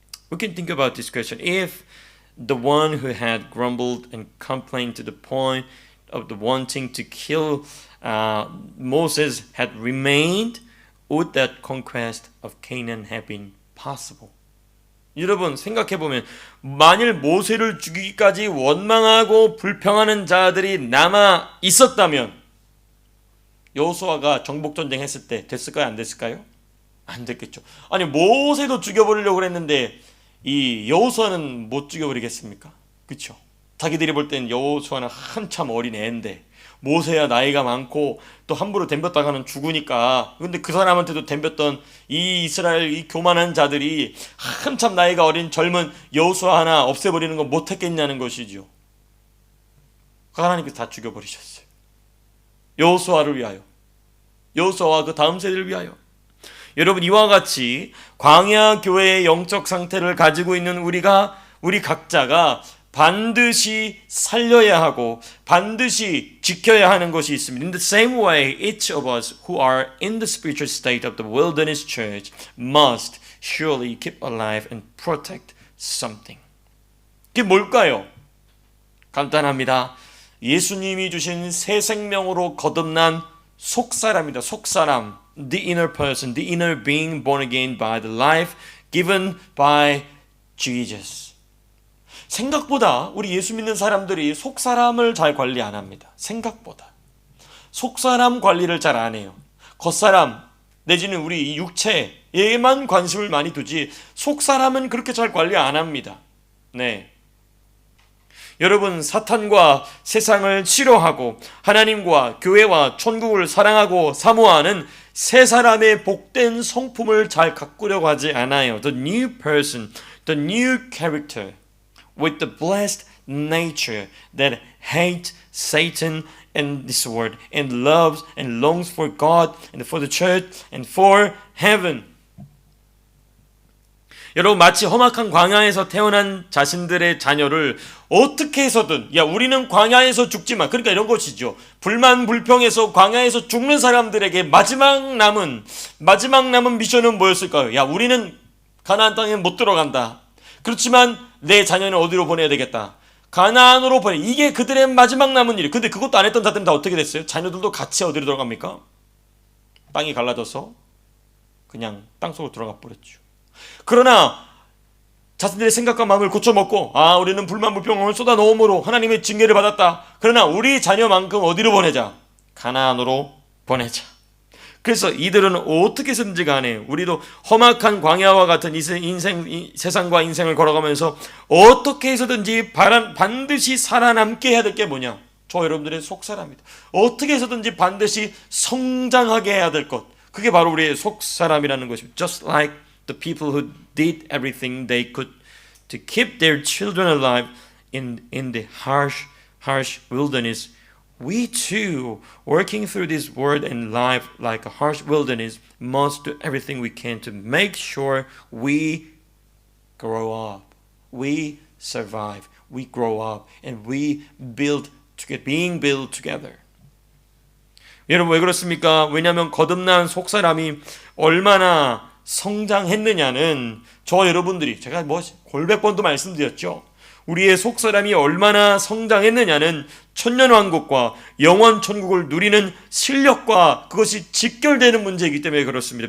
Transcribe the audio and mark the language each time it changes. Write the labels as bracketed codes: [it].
[en] We can think about this question. If the one who had grumbled and complained to the point of the wanting to kill Moses had remained, would that conquest of Canaan have been possible? [ko] 여러분, 생각해보면 만일 모세를 죽이기까지 원망하고 불평하는 자들이 남아 있었다면 여호수아가 정복전쟁 했을 때 됐을까요? 안 됐을까요? 안 됐겠죠. 아니, 모세도 죽여버리려고 그랬는데 이 여호수아는 못 죽여버리겠습니까? 그렇죠. 자기들이 볼 땐 여호수아는 한참 어린 애인데 모세야 나이가 많고 또 함부로 덤볐다가는 죽으니까. 근데 그 사람한테도 덤볐던 이 이스라엘 이 교만한 자들이 한참 나이가 어린 젊은 여호수아 하나 없애버리는 건 못했겠냐는 것이죠. 하나님께서 다 죽여버리셨어요. 여호수아를 위하여, 여호수아와 그 다음 세대를 위하여. 여러분, 이와 같이 광야 교회의 영적 상태를 가지고 있는 우리 각자가 반드시 살려야 하고 반드시 지켜야 하는 것이 있습니다. [en] In the same way, each of us who are in the spiritual state of the wilderness church must surely keep alive and protect something. [ko] 그게 뭘까요? 간단합니다. 예수님이 주신 새 생명으로 거듭난 속사람이다. 속사람. [en] The inner person, the inner being born again by the life given by Jesus. [ko] 생각보다 우리 예수 믿는 사람들이 속사람을 잘 관리 안 합니다. 생각보다. 속사람 관리를 잘 안 해요. 겉사람 내지는 우리 육체에만 관심을 많이 두지 속사람은 그렇게 잘 관리 안 합니다. 네. 여러분, 사탄과 세상을 싫어하고 하나님과 교회와 천국을 사랑하고 사모하는 새 사람의 복된 성품을 잘 가꾸려고 하지 않아요. [en] The new person, the new character with the blessed nature that hates Satan and this world and loves and longs for God and for the church and for heaven. [ko] 여러분, 마치 험악한 광야에서 태어난 자신들의 자녀를 어떻게 해서든 우리는 광야에서 죽지만, 그러니까 이런 것이죠. 불만 불평해서 광야에서 죽는 사람들에게 마지막 남은 미션은 뭐였을까요? 우리는 가나안 땅에 못 들어간다. 그렇지만 내 자녀는 어디로 보내야 되겠다. 가나안으로 보내. 이게 그들의 마지막 남은 일. 근데 그것도 안 했던 자들은 다 어떻게 됐어요? 자녀들도 같이 어디로 들어갑니까? 땅이 갈라져서 그냥 땅속으로 들어가 버렸죠. 그러나 자신들의 생각과 마음을 고쳐먹고 우리는 불만불평을 쏟아놓음으로 하나님의 징계를 받았다. 그러나 우리 자녀만큼 어디로 보내자? 가나안으로 보내자. 그래서 이들은 어떻게 해서든지 간에 우리도 험악한 광야와 같은 세상과 인생을 걸어가면서 어떻게 해서든지 반드시 살아남게 해야 될 게 뭐냐? 저 여러분들의 속사람이다. 어떻게 해서든지 반드시 성장하게 해야 될 것, 그게 바로 우리의 속사람이라는 것입니다. [en] Just like the people who did everything they could to keep their children alive in the harsh wilderness, we too, working through this world and life like a harsh wilderness, must do everything we can to make sure we grow up, we survive, we grow up, and we being built together. [ko] 여러분, 왜 그렇습니까? 왜냐하면 거듭난 속사람이 얼마나 성장했느냐는 저 여러분들이, 제가 골백 번도 말씀드렸죠. 우리의 속사람이 얼마나 성장했느냐는 천년왕국과 영원 천국을 누리는 실력과 그것이 직결되는 문제이기 때문에 그렇습니다.